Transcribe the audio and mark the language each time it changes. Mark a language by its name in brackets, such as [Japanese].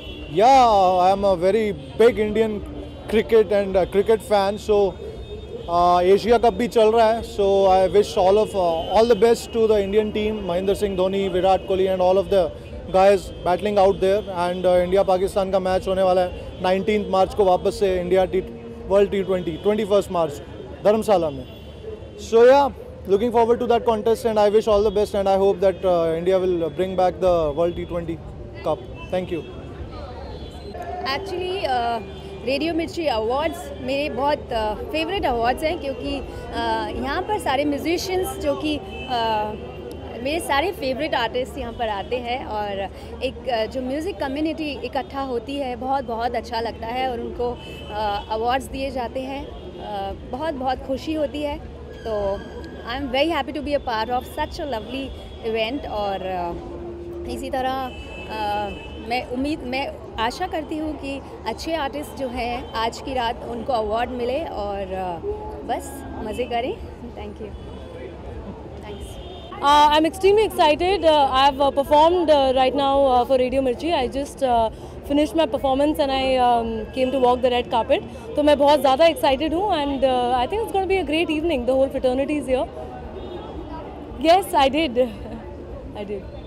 [English] Yeah, I am a very big Indian cricket and cricket fan, so Asia Cup bhi chal raha hai, so I wish all the best to the Indian team, Mahendra Singh Dhoni, Virat Kohli and all of the guys battling out there. [Hindi] And India Pakistan का match होने वाला है 19 मार्च को वापस से India world T20 21 मार्च धर्मशाला में. [English] So yeah, looking forward to that contest, and I wish all the best, and I hope that India will bring back the World T20 Cup. Thank you. [Hindi] Actually radio मिर्ची awards मेरे बहुत favourite awards हैं, क्योंकि यहाँ पर सारे musicians जो कि मेरे सारे फेवरेट आर्टिस्ट यहाँ पर आते हैं, और एक जो म्यूज़िक कम्युनिटी इकट्ठा होती है, बहुत बहुत अच्छा लगता है, और उनको अवार्ड्स दिए जाते हैं, बहुत बहुत खुशी होती है. [English] तो I am very happy to be a part of such a lovely event. [Hindi] और इसी तरह मैं आशा करती हूँ कि अच्छे आर्टिस्ट जो हैं आज की रात उनको अवार्ड मिले, और बस मज़े करें. [English] Thank you. I'm extremely excited. I've performed right now for Radio Mirchi. I just finished my performance and I came to walk the red carpet. So मैं बहुत ज़्यादा excited हूँ, and I think it's going to be a great evening. The whole fraternity is here. Yes, I did. I did.